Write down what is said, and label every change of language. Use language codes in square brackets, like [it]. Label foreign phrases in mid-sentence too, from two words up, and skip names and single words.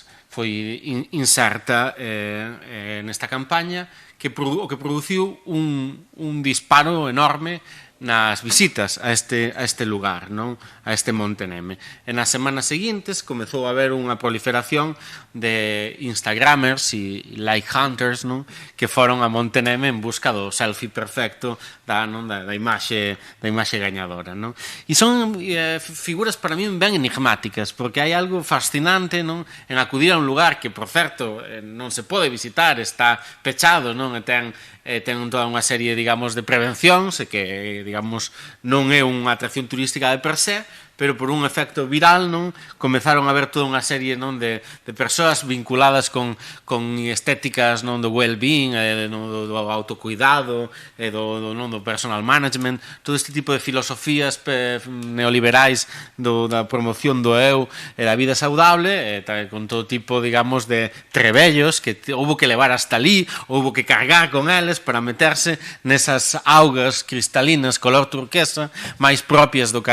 [gl] Foi inserta nesta campaña o que produciu un disparo enorme nas visitas a este lugar, non? A este Monte Neme. E nas semanas seguintes comezou a haber unha proliferación de Instagramers e [en] like hunters, [gl] non? Que foron a Monte Neme en busca do selfie perfecto da imaxe gañadora, non? E son figuras para mí ben enigmáticas, porque hai algo fascinante, non? En acudir a un lugar que, por certo, non se pode visitar, está pechado, non? E ten toda unha serie, digamos, de prevencións e que, digamos, non é unha atracción turística de per se, pero por un efecto viral, non, comezaron a ver toda unha serie, non, de persoas vinculadas con estéticas, non, do well-being, do autocuidado, do [en] personal management, [gl] todo este tipo de filosofías neoliberais da promoción do eu e da vida saudable, con todo tipo, digamos, de trebellos que houbo que levar hasta ali, houbo que cargar con eles para meterse nesas augas cristalinas color turquesa máis propias do